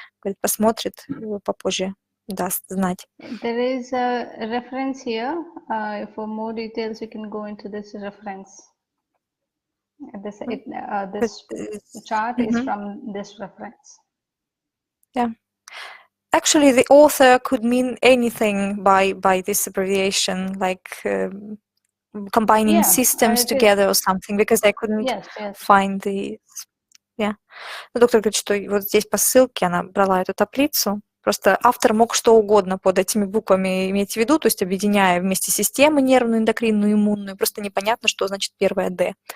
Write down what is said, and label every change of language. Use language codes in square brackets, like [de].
[ru] Говорит, посмотрит попозже. Даст знать. [en] There is a reference here. For more details, you can go into this reference. This chart is from this reference. Yeah. Actually, the author could mean anything by this abbreviation, like combining systems together or something, because I couldn't find the... Yeah. [ru] Доктор говорит, что вот здесь по ссылке она брала эту таблицу. Просто автор мог что угодно под этими буквами иметь в виду, то есть объединяя вместе системы нервную, эндокринную, иммунную. Просто непонятно, что значит первое «Д».